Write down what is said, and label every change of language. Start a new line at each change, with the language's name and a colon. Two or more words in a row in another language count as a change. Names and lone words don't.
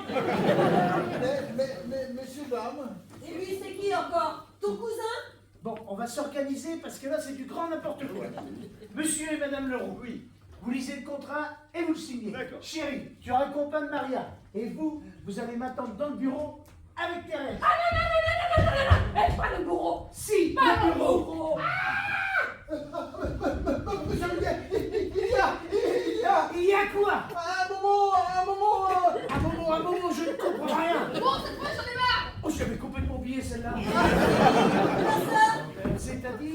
French: Mais, messieurs, dames. Et lui, c'est qui encore? Ton cousin? Bon, on va s'organiser, parce que là, c'est du grand n'importe quoi. Monsieur et madame Leroux, oui. Vous lisez le contrat et vous le signez. D'accord. Chérie, tu raccompagnes Maria. Et vous allez m'attendre dans le bureau avec Thérèse. Ah non, non, non, non, non, non, non, non. Eh, pas le bourreau. Si, Pas le le bureau. bourreau. Monsieur Muguet, Il y a quoi? un moment, Je ne comprends rien. Bon, cette fois, j'en ai marre. Oh, j'avais complètement oublié celle-là. C'est-à-dire,